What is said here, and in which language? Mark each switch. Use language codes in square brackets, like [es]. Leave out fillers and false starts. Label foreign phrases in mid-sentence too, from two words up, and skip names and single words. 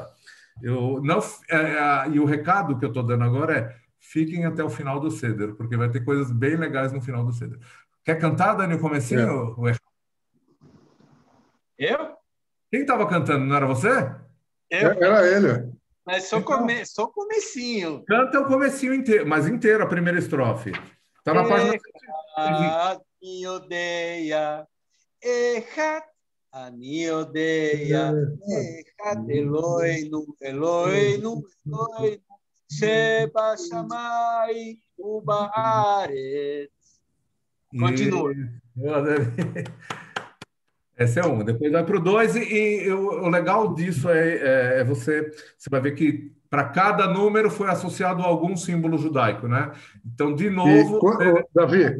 [pt] E o recado que eu estou dando agora é: fiquem até o final do Seder, porque vai ter coisas bem legais no final do Seder. Quer cantar, Dani, o comecinho? Eu? Quem estava cantando? Não era você? Era ele. Mas só comecinho. Canta o comecinho inteiro, mas inteiro, a primeira estrofe. Está na página... [he] אני יודע, אחד אני יודע, אחד אלוהינו, אלוהינו, אלוהינו, שבשמיים ובארץ. [pt] Continua. Essa é uma. Depois vai para o 2 e o legal disso é você vai ver que para cada número foi associado a algum símbolo judaico, né? Então, de novo, Davi,